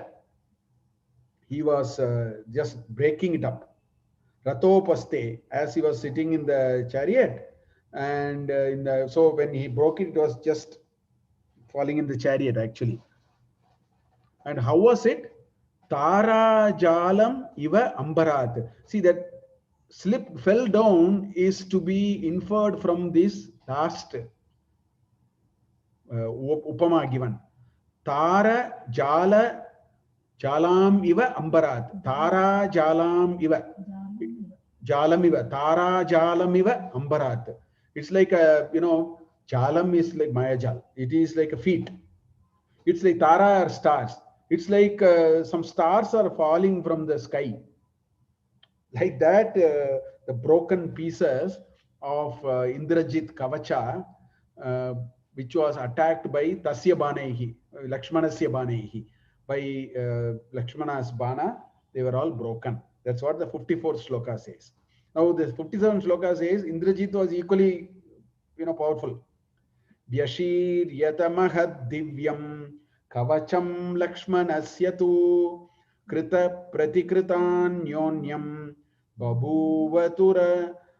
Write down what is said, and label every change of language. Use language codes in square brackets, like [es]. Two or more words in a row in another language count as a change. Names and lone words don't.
[en] He was just breaking it up. Ratopaste, as he was sitting in the chariot, and so when he broke it, it was just falling in the chariot actually. And how was it? [sa] तारा जालम् इव अम्बरात्. [en] See, that fell down is to be inferred from this last upama given. [sa] तारा जाला जालम् इव अम्बरात्. तारा जालम् इव। जालम् इव. तारा जालम् इव अम्बरात्. [en] It's like jalam is like mayajal. It is like a feet. It's like tara are stars. It's like some stars are falling from the sky. Like that, the broken pieces of Indrajit Kavacha, which was attacked by [sa] तस्य बाणैः, लक्ष्मणस्य बाणैः. [en] By Lakshmana's Bana, they were all broken. That's what the 54th shloka says. Now, the 57th shloka says Indrajit was equally, powerful. [sa] व्यशिर् यतमहद् दिव्यम् कवचम् लक्ष्मणस्य तु कृत प्रतिकृतन् न्योन्यम् बभूवतुः